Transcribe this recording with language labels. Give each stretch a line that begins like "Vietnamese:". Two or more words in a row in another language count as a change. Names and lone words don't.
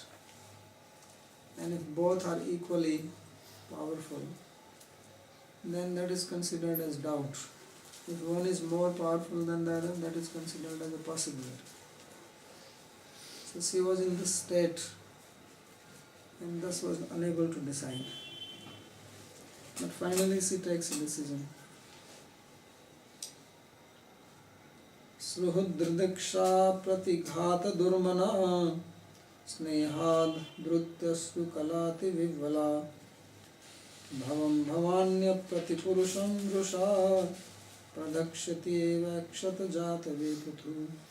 English: And if both are equally powerful, then that is considered as doubt. If one is more powerful than the other, that is considered as a possibility. So she was in this state and thus was unable to decide. But finally she takes a decision.
Sanskrit: Sruhudridiksha pratighata durmana snehad drutyasu kalati vivvala bhavam bhavanya pratipurusham drusha pradakshati eva kshata jata veputhu.